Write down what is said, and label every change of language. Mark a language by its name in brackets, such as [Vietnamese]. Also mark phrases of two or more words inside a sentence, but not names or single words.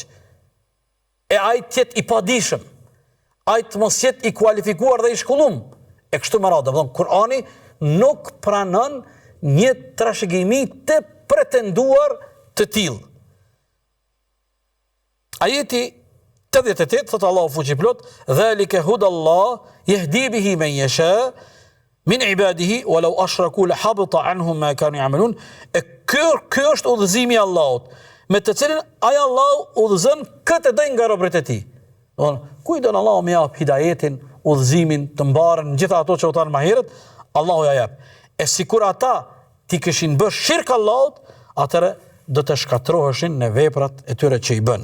[Albanian] E ai të jetë i padishëm, ai të mos jetë i kualifikuar dhe i shkollum. E kështu me radhë, domethënë Kurani nuk pranon një trashëgimi të pretenduar të tillë. Ajeti 88 thot Allahu fuqiplot, [Arabic] ذلك هدى الله يهدي به من يشاء من عباده ولو أشركوا لحبط عنهم ما كانوا يعملون. [Albanian] Ky është udhëzimi i Allahut, me të cilin ai Allahu udhëzon këtë do nga robërit e tij. Domthonë, kujt don Allahu më jap hidayetin, udhëzimin të mbarën gjitha ato që u thanë më herët, Allahu ja jap. E sikur ata ti kishin bërë shirk Allahut, atëre do të shkatërroheshin në veprat e tyre që i bën.